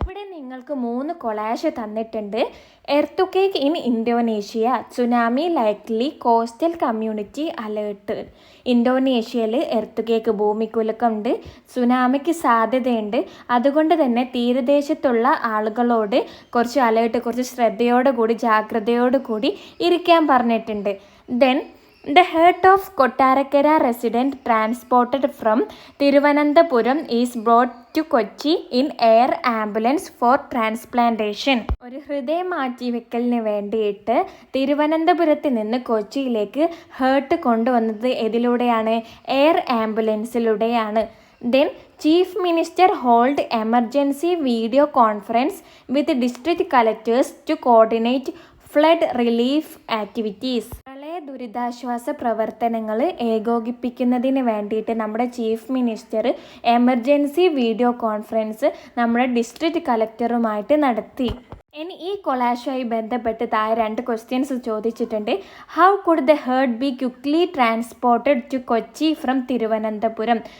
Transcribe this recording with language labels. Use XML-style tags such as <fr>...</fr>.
<ml>ഇവിടെ നിങ്ങൾക്ക് 3 കൊളാഷ് തന്നിട്ടുണ്ട്.</ml> <en>Earthquake in Indonesia, tsunami likely, coastal community alert.</en> <ml>ഇന്തോനേഷ്യയിൽ എർത്തുകേക്ക് ഭൂമികുലുക്കമുണ്ട്, സുനാമിക്ക് സാധ്യതയുണ്ട്. അതുകൊണ്ട് തന്നെ തീരദേശത്തുള്ള ആളുകളോട് കുറച്ച് അലേർട്ട്, കുറച്ച് ശ്രദ്ധയോടുകൂടി ജാഗ്രതയോടുകൂടി ഇരിക്കാൻ പറഞ്ഞിട്ടുണ്ട്.</ml> <en>Then The heart of Kottarakara resident transported from Thiruvananthapuram is brought to Kochi in air ambulance for transplantation.</en> <ml>ഒരു ഹൃദയ മാറ്റിവെക്കലിന് വേണ്ടിയിട്ട് തിരുവനന്തപുരത്ത് നിന്ന് കൊച്ചിയിലേക്ക് ഹേർട്ട് കൊണ്ടുവന്നത് ഇതിലൂടെയാണ്? Air ആംബുലൻസിലൂടെയാണ്.</ml> <en>Then Chief Minister hold emergency video conference with district collectors to coordinate flood relief activities.</en> <ml>പ്രളയ ദുരിതാശ്വാസ പ്രവർത്തനങ്ങൾ ഏകോപിപ്പിക്കുന്നതിന് വേണ്ടിയിട്ട് നമ്മുടെ chief minister emergency video conference നമ്മുടെ ഡിസ്ട്രിക്ട് കളക്ടറുമായിട്ട് നടത്തി. ഇനി ഈ കൊളാഷുമായി ബന്ധപ്പെട്ട് താഴെ 2 ക്വസ്റ്റ്യൻസ് ചോദിച്ചിട്ടുണ്ട്.</ml> <en>How could the heart be quickly transported to Kochi from Thiruvananthapuram?</en>